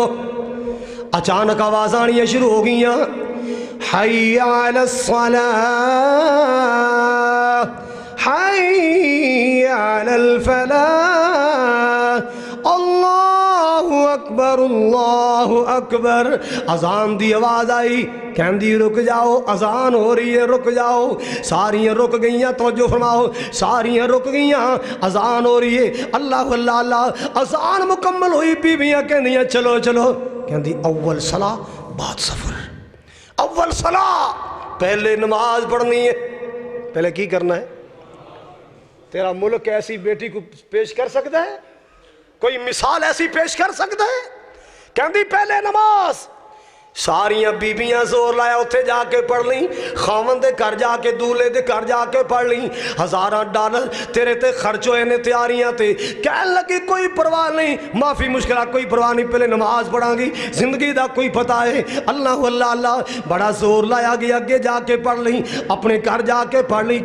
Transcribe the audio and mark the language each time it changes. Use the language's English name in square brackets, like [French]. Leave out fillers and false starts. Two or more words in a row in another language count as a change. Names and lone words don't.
[Punjabi] اچانک آواز آنی شروع ہو گئیاں، [Arabic] حی علی الصلاۃ، حی علی الفلاح، اللہ اکبر [Punjabi] اللہ اکبر. اذان دی آواز آئی، کہندی رک جاؤ، اذان ہو رہی ہے، رک جاؤ. ساریاں رک گئیاں، توجہ فرماؤ، ساریاں رک گئیاں، اذان ہو رہی ہے. [Arabic] اللہ اللہ اللہ. [Punjabi] اذان مکمل ہوئی، بیویاں کہندیاں چلو چلو. کہندی اول صلاح بعد سفر. اول صلاح، پہلے نماز پڑھنی ہے. پہلے کی کرنا ہے؟ [Urdu] تیرا ملک ایسی بیٹی کو پیش کر سکتا ہے؟ کوئی مثال ایسی پیش کر سکتا ہے؟ [Punjabi] کہندی پہلے نماز. ساریاں بیبیاں زور لایا اتھے جا کے پڑھ لیں، خاون دے گھر جا کے دولے دے گھر جا کے پڑھ لیں. $1000 تیرے تے خرچ ہوئے نے تیاریاں تے. کہنے لگی کوئی پرواہ نہیں، معافی مشکلات کوئی پرواہ نہیں، پہلے نماز پڑھاں گی، زندگی دا کوئی پتہ ہے. [Arabic] اللہ اللہ اللہ. [Punjabi] بڑا زور لایا گیا، اگے جا کے پڑھ لیں، اپنے گھر جا کے پڑھ لیں.